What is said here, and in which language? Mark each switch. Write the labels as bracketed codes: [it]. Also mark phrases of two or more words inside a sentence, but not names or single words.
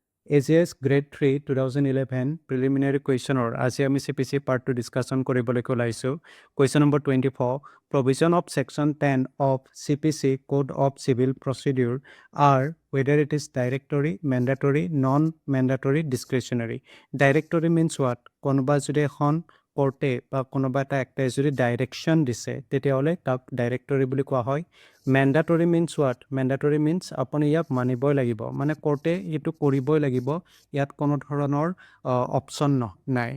[as] AJS Grade 3 2011 [en] preliminary question [as] or আজি আমি [en] CPC part 2 discussion [as] কৰিবলৈ ওলাইছো. [en] Question number 24. Provision of section 10 of CPC Code of Civil Procedure are whether it is directory, mandatory, non-mandatory, discretionary. Directory means what? [as] কোনোবা যদি এখন কোর্টে বা কোনোবা এটা এক্টে যদি ডাইৰেকশ্যন দিছে তেতিয়াহ'লে তাক ডাইৰেক্টৰী বুলি কোৱা হয়. [en] mandatory means what? mandatory means [as] আপুনি ইয়াক মানিবই লাগিব, মানে কোৰ্টে এইটো কৰিবই লাগিব, ইয়াত কোনো ধৰণৰ অপশ্যন নাই.